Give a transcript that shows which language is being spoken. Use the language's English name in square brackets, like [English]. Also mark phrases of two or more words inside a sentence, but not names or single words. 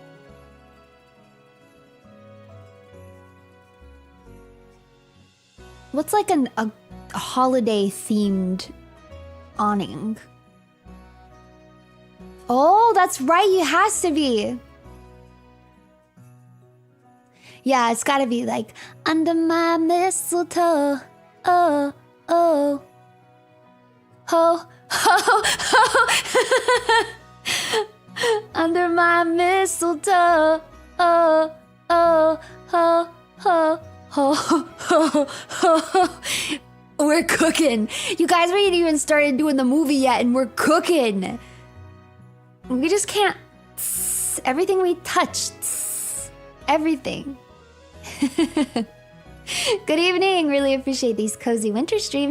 [English] What's like a holiday themed awning? Oh, that's right, it has to be. Yeah, it's gotta be like, under my mistletoe, oh, oh, ho, ho, ho. Under my mistletoe, oh, oh, ho, ho, ho, ho, ho. We're cooking. You guys, we ain't even started doing the movie yet, and we're cooking. We just can't. Everything we touch. Everything. Good evening. Really appreciate these cozy winter streams.